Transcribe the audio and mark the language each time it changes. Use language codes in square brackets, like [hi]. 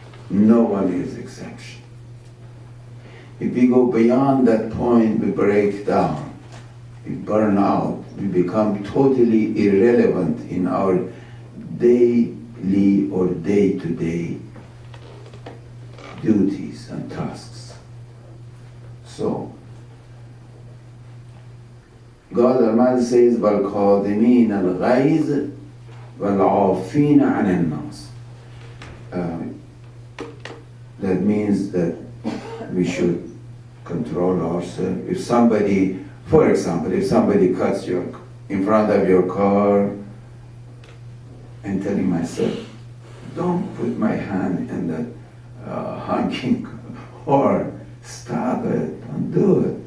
[en] No one is exception. If we go beyond that point, we break down, we burn out, we become totally irrelevant in our daily or day-to-day duties and tasks. So, God Almighty says, [ar] وَالْقَادِمِينَ الْغَيْظِ وَالْعَافِينَ عَنِ النَّاسِ. [en] That means that we should control ourselves. If somebody, for example, if somebody cuts you in front of your car, I'm telling myself, don't put my hand in that honking or stop it, don't do it.